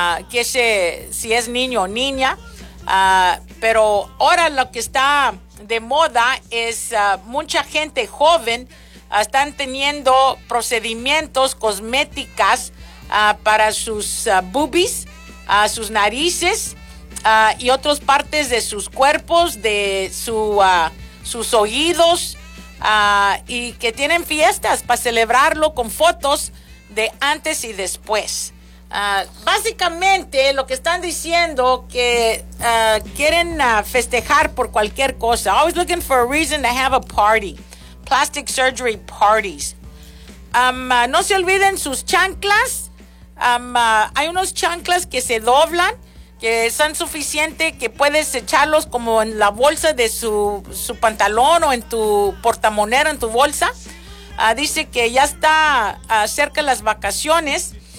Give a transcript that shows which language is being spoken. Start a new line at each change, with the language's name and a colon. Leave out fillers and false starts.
Spanish: si es niño o niña, pero ahora lo que está de moda es mucha gente joven están teniendo procedimientos cosméticas para sus boobies, sus narices y otras partes de sus cuerpos, de sus oídos, y que tienen fiestas para celebrarlo con fotos de antes y después. Básicamente lo que están diciendo que quieren festejar por cualquier cosa.
English: Always looking for a reason to have a party. Plastic surgery parties.
Spanish: No se olviden sus chanclas. Hay unos chanclas que se doblan, que son suficientes que puedes echarlos como en la bolsa de su pantalón o en tu portamonero, en tu bolsa. Dice que ya está cerca las vacaciones.